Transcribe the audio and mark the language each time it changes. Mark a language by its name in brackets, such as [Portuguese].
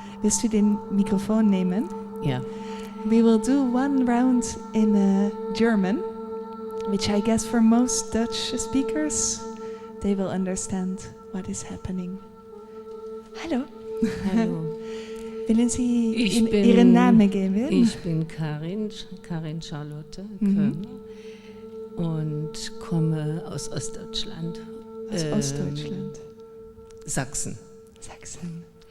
[German] Willst du den Mikrofon nehmen? [English] Yeah. We will do one round in German, which I guess for most Dutch speakers, they will understand what is happening. [German] Hallo. Hallo. Willen Sie Ihren Namen geben? Ich bin Karin Charlotte, Kölner, und komme aus Ostdeutschland. Aus Ostdeutschland. Sachsen. Sachsen.